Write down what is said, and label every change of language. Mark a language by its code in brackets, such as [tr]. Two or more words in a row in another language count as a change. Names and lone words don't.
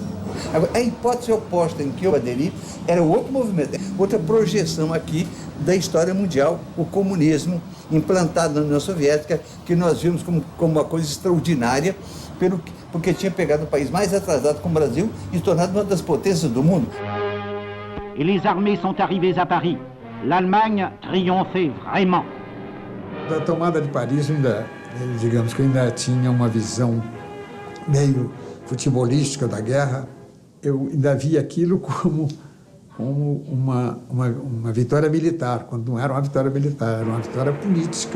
[pt] Agora, a hipótese oposta em que eu aderi era outro movimento, outra projeção aqui da história mundial, o comunismo implantado na União Soviética, que nós vimos como uma coisa extraordinária, porque tinha pegado o país mais atrasado como o Brasil e tornado uma das potências do mundo. [fr] Et les armées sont arrivées à Paris. L'Allemagne triomphait vraiment. [pt] Da tomada de Paris, digamos que eu ainda tinha uma visão meio futebolística da guerra, eu ainda via aquilo como uma vitória militar, quando não era uma vitória militar, era uma vitória política.